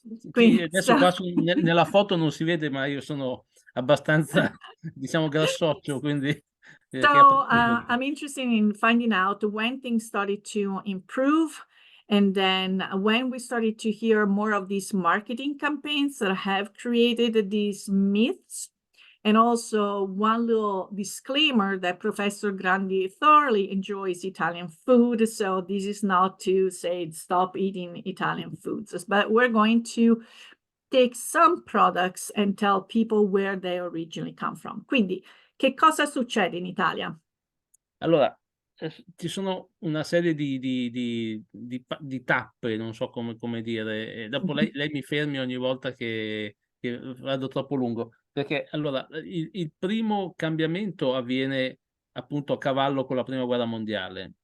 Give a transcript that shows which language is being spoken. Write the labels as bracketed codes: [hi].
[it] Quindi, adesso qua nella foto non si vede, ma io sono abbastanza, diciamo, grassoccio, quindi... [en] So I'm interested in finding out when things started to improve, and then when we started to hear more of these marketing campaigns that have created these myths, And also one little disclaimer that Professor Grandi thoroughly enjoys Italian food. So this is not to say stop eating Italian foods, but we're going to take some products and tell people where they originally come from. [it] Quindi, che cosa succede in Italia? Allora, ci sono una serie di tappe, non so come dire, e dopo lei mi fermi ogni volta che vado troppo lungo, perché allora il primo cambiamento avviene appunto a cavallo con la prima guerra mondiale.